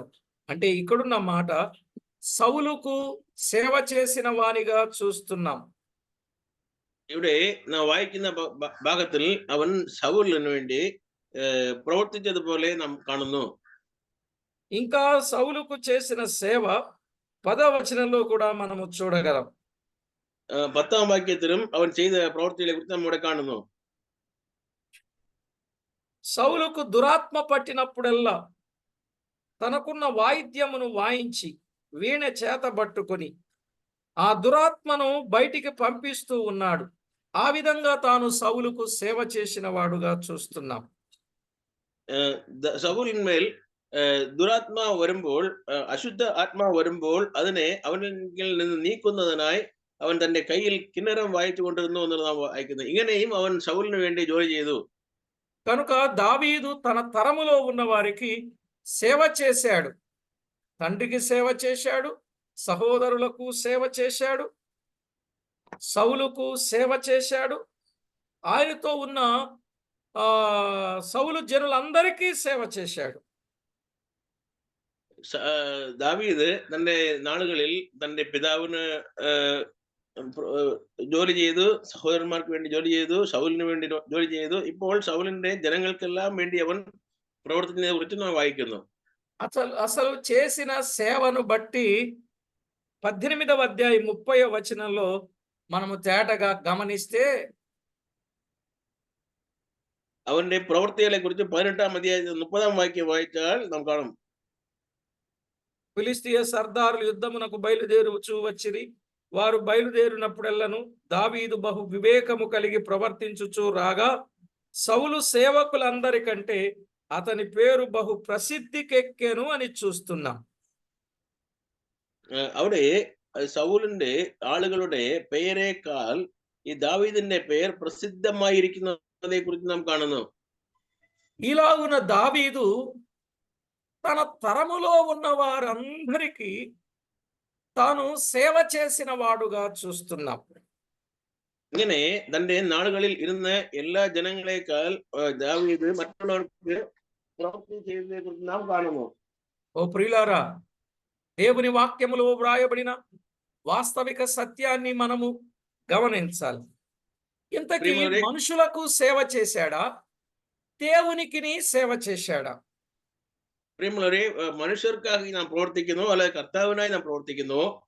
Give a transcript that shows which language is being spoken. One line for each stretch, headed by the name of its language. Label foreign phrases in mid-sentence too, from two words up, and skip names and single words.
Telugu: అంటే ఇక్కడున్న మాట సౌలుకు సేవ చేసిన వానిగా చూస్తున్నాం.
Malayalam: ഇവിടെ നാം വായിക്കുന്ന ഭാഗത്തിൽ അവൻ സൗലിന് വേണ്ടി പ്രവർത്തിച്ചതുപോലെ നാം കാണുന്നു.
Telugu: ఇంకా సౌలుకు చేసిన సేవ 10వ వచనంలో కూడా మనము చూడగలం.
Malayalam: 10ാം വാക്യത്തിലും അവൻ ചെയ്ത പ്രവൃത്തികളെ കുറിച്ച് നമ്മോടെ കാണുന്നു.
Telugu: సౌలుకు దురాత్మ పట్టినప్పుడల్లా తనకున్న వాయిద్యమును వాయించి వీణ చేతబట్టుకొని ఆ దురాత్మను బయటికి పంపిస్తూ ఉన్నాడు. ఆ విధంగా తాను సౌలుకు సేవ చేసిన వాడుగా చూస్తున్నాం.
Malayalam: സൗലിന്മേൽ ദുരാത്മാവ് വരുമ്പോൾ, അശുദ്ധ ആത്മാവ് വരുമ്പോൾ അതിനെ അവനിൽ നിന്ന് നീക്കുന്നതിനായി അവൻ തന്റെ കയ്യിൽ കിന്നരം വായിച്ചു കൊണ്ടിരുന്നു എന്ന് നാം വായിക്കുന്നത്. ഇങ്ങനെയും അവൻ സൗലിന് വേണ്ടി ജോലി ചെയ്തു.
Telugu: కనుక దావీదు తన తరములో ఉన్న వారికి సేవ చేశాడు. తండ్రికి సేవ చేశాడు, సహోదరులకు సేవ చేశాడు, సౌలుకు సేవ చేశాడు. ఆయనతో ఉన్న సౌలు ജനలందరికీ సేవ చేశాడు.
Malayalam: ദാവീദ് തന്റെ നാളുകളിൽ തന്റെ പിതാവിന് ജോലി ചെയ്തു, സഹോദരന്മാർക്ക് വേണ്ടി ജോലി ചെയ്തു, ശൗലിന് വേണ്ടി ജോലി ചെയ്തു. ഇപ്പോൾ ശൗലിന്റെ ജനങ്ങൾക്കെല്ലാം വേണ്ടി അവൻ പ്രവർത്തിച്ചതിനെ കുറിച്ച് നാം വായിക്കുന്നു.
Telugu: అసలు చేసిన సేవను బట్టి 18వ అధ్యాయం 30వ వచనంలో మనము తేటగా గమనిస్తే
Malayalam: അവന്റെ പ്രവൃത്തികളെ കുറിച്ച് 18ാം അധ്യായത്തിൽ 30ാം വാക്യം വായിച്ചാൽ നാം കാണും.
Telugu: ఫిలిష్తీయ సర్దారులు యుద్ధమునకు బయలుదేరుచు వచ్చిరి. వారు బయలుదేరినప్పుడెల్లను దావీదు బహు వివేకము కలిగి ప్రవర్తించుచు రాగా సౌలు సేవకులందరికంటే అతని పేరు బహు ప్రసిద్ధికెక్కెను అని చూస్తున్నాం.
Malayalam: അവിടെ സൗലിന്റെ ആളുകളുടെ പേരേക്കാൾ ഈ ദാവീദിന്റെ പേർ പ്രസിദ്ധമായിരിക്കുന്നതിനെ കുറിച്ച് നാം കാണുന്നു.
Telugu: ఇలాగున దావీదు తన తరములో ఉన్న వారందరికీ తాను సేవ చేసిన వాడుగా చూస్తున్నాం.
Malayalam: ഇങ്ങനെ തന്റെ നാളുകളിൽ ഇരുന്ന എല്ലാ ജനങ്ങളെക്കാൾ ദാവീദ് മറ്റുള്ളവർക്ക് പ്രവൃത്തി ചെയ്തതിനെ കുറിച്ച് നാം കാണുന്നു.
Telugu: ఓ ప్రియులారా, దేవుని వాక్యములో వ్రాయబడిన వాస్తవిక సత్యాన్ని మనము గమనించాలి. ఇంతకీ మనుషులకు సేవ చేశాడా, దేవునికిని సేవ చేశాడా?
Malayalam: പ്രിയമുള്ളവരെ, മനുഷ്യർക്കായി നാം പ്രവർത്തിക്കുന്നു, അല്ലെങ്കിൽ കർത്താവിനായി നാം പ്രവർത്തിക്കുന്നു.